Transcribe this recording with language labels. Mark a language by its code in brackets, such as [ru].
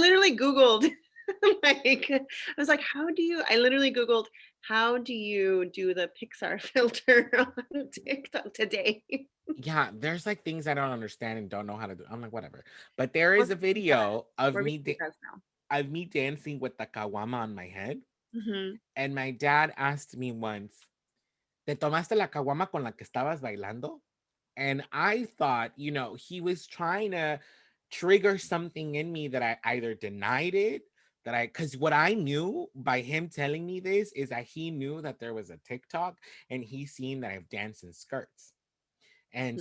[en] literally Googled, like, I was like, I literally Googled, how do you do the Pixar filter on TikTok today? yeah, there's like things I don't understand and don't know how to do. I'm like, whatever. But there We're is a being bad. video of We're being bad now. of me dancing with the kawama on my head. Mhm. And my dad asked me once, [es] ¿Te tomaste la caguama con la que estabas bailando? [en] And I thought, he was trying to trigger something in me that I either denied it, because what I knew by him telling me this is that he knew that there was a TikTok and he's seen that I've danced in skirts. And